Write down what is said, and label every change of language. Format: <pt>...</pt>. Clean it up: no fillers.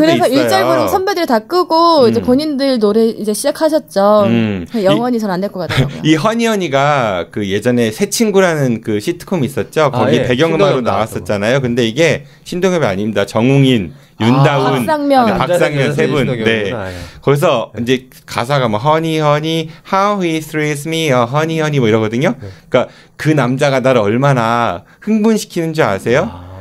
<ko>그래서 있어요. 일절 부르고 선배들이 다 끄고 이제 본인들 노래 이제 시작하셨죠. 영원히 전 안 될 것 같더라고요. 이 허니허니가 그 예전에 새 친구라는 그 시트콤 있었죠. 거기 예. 배경음악으로 신동엽 나왔었잖아요. 근데 이게 신동엽이 아닙니다. 정웅인, 윤다운, 박상면. 박상면 세 분. 네. 예. 거기서 이제 가사가 뭐</ko> <en>honey honey how he thrills me honey honey</en> <ko>뭐 이러거든요. 그러니까 그 남자가 나를 얼마나 흥분시키는 줄 아세요?</ko>